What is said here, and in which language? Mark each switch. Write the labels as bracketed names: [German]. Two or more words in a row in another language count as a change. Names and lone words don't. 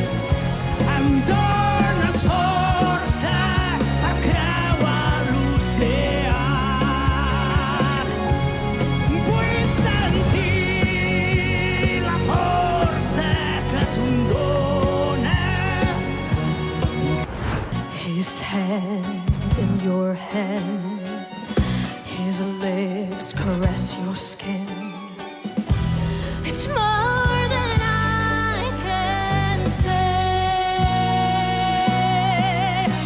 [Catalan] Em dones força per creuar l'oceà. Vull sentir la força que tu em dones. [English] His hand in your hand. His lips caress your skin. It's more than I can say.